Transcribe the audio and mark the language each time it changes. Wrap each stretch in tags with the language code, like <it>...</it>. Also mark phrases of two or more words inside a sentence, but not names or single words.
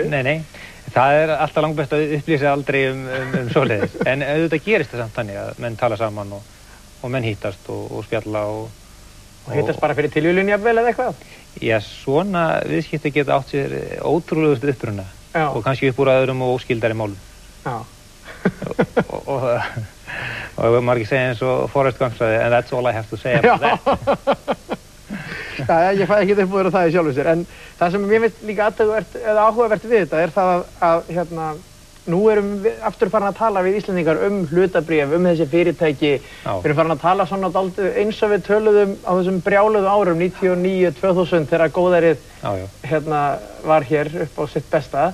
<is>Nei, það er alltaf langbest að upplýsa aldrei um svoleiðis, en auðvitað gerist það samt þannig að menn tala saman og menn hittast og spjalla og hittast bara fyrir tilviljun jafnvel eða eitthvað? Já, svona viðskipti geta átt sér ótrúlegustu uppruna og kannski upp úr öðrum og óskildari málum. Já. og maður ekki segja eins og Forrest Gump sagði,</is> <en>and that's all I have to say about that.</en> <is>Já, ég fæ ekki upp úr það í sjálfu sér, en það sem mér finnst líka áhugavert við þetta er það að hérna, nú erum við aftur farin að tala við Íslendingar hlutabréf, þessi fyrirtæki. Við erum farin að tala svona dálítið eins og við töluðum á þessum brjáluðu árum 99-2000 þegar góðærið hérna var hér upp á sitt besta.</is>